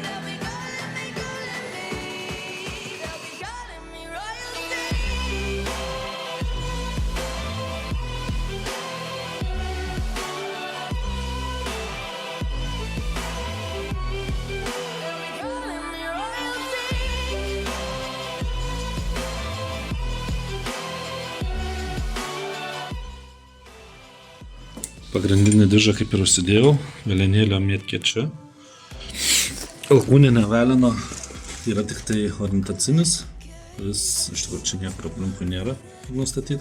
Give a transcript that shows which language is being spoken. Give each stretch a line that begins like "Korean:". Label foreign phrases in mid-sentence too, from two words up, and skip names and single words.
English: They'll be calling me, they'll be calling me royalty. Calling me royalty.
Lithuanian: Pagrindinį diržą kaip ir užsidėjau, velenėlio mėtkė čia. Alkūninė velino yra tik tai orientacinis, kuris iš tikrųjų čia niekur aplinkui nėra nustatyti.